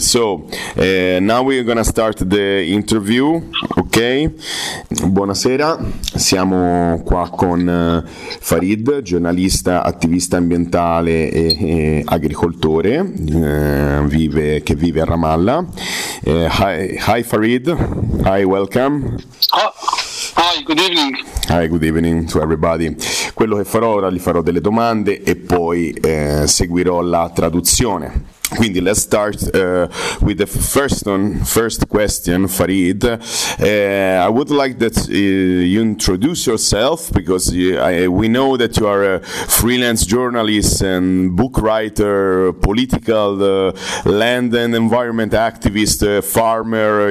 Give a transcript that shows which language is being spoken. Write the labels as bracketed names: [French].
[English] So, now we're going to start the interview. [Italian] Okay. Buonasera. Siamo qua con Farid, giornalista, attivista ambientale e agricoltore, che vive a Ramallah. [English] Hi Farid. Hi, welcome. Hi, good evening to everybody. [Italian] Quello che farò ora, gli farò delle domande e poi seguirò la traduzione. [English] Quindi let's start with the first question, Farid. I would like that you introduce yourself, because we know that you are a freelance journalist and book writer, political land and environment activist, farmer.